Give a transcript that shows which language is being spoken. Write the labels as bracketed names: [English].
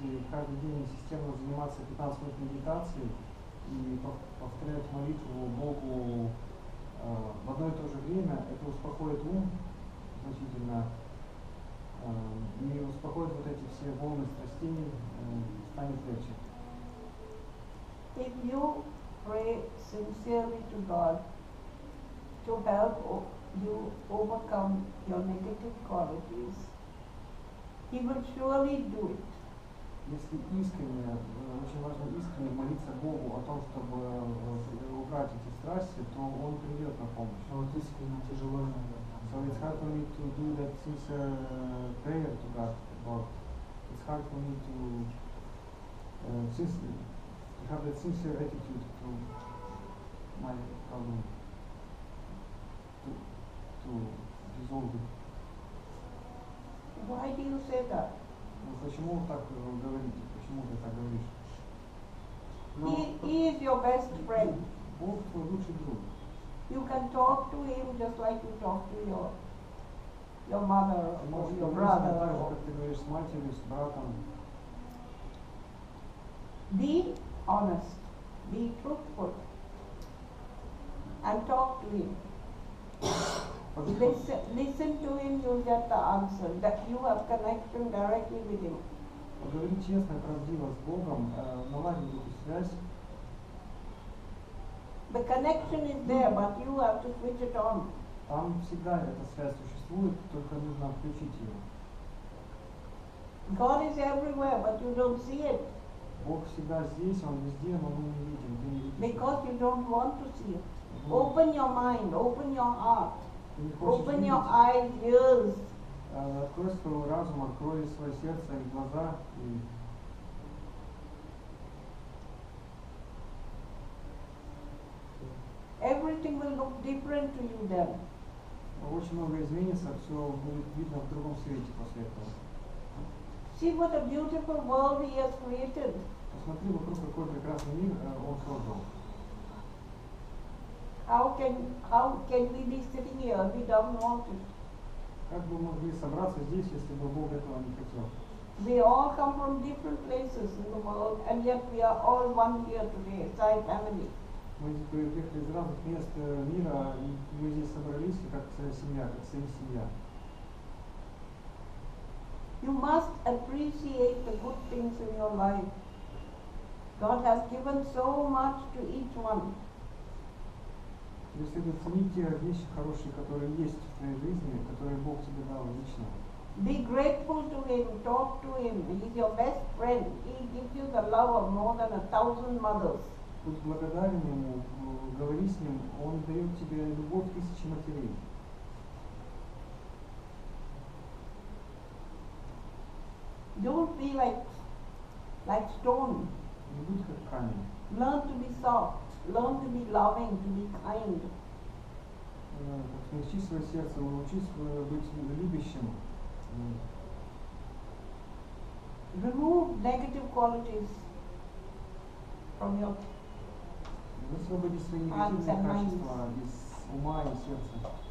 [Russian] Каждый день системно заниматься 15 минут медитацией и повторять молитву Богу в одно и то же время, это успокоит ум значительно и успокоит вот эти все волны страстей, станет легче. [English] If you pray sincerely to God to help you overcome your negative qualities, He will surely do it. [Russian] Если искренне, очень важно искренне молиться Богу о том, чтобы убрать эти страсти, то Он придет на помощь. Вот искренне тяжело иногда. [English] So it's hard for me to do that sincere prayer to God, but it's hard for me to have that sincere attitude to my problem, to resolve it. Why do you say that? [Russian] Почему вы так говорите? Почему ты так говоришь? [English] He is your best friend. [Russian] Бог твой лучший друг. [English] You can talk to Him just like you talk to your mother or your brother. [Russian] Так же, как ты говоришь с матерью, с братом. [English] Be honest, be truthful, and talk to Him. Listen to Him, you'll get the answer, that you have connection directly with Him. [Russian] Поговори честно и правдиво с Богом, наладить эту связь. [English] The connection is there, but you have to switch it on. [Russian] Там всегда эта связь существует, только нужно включить ее. [English] God is everywhere, but you don't see it. [Russian] Бог всегда здесь, Он везде, но мы не видим, ты не видишь. [English] Because you don't want to see it. Open your mind, open your heart, open your eyes, ears. [Russian] Открой свой разум, открой свое сердце и глаза. И [English] everything will look different to you then. [Russian] очень много изменится, все будет видно в другом свете после этого. [English] See what a beautiful world He has created. [Russian] Посмотри вокруг, какой прекрасный мир Он создал. [English] How can we be sitting here if we don't want it? [Russian] Как бы мы могли собраться здесь, если бы Бог этого не хотел? [English] We all come from different places in the world, and yet we are all one here today, Sai family. [Russian] Мы приехали из разных мест мира, и мы здесь собрались как семья, как семья. [English] You must appreciate the good things in your life. God has given so much to each one. [Russian] Тебе следует ценить те вещи хорошие, которые есть в твоей жизни, которые Бог тебе дал лично. [English] Be grateful to him, talk to him. He's your best friend. He gives you the love of more than 1,000 mothers. [Russian] Будь благодарен ему, говори с ним, он дает тебе любовь тысячи матерей. [English] Don't be like stone. [Russian] Не будь как камень. [English] Learn to be soft. Learn to be loving, to be kind. [Russian] Смягчи свое сердце, научись быть любящим. [English] Remove negative qualities from your [Russian] Высвободи свои негативные качества из ума и сердца.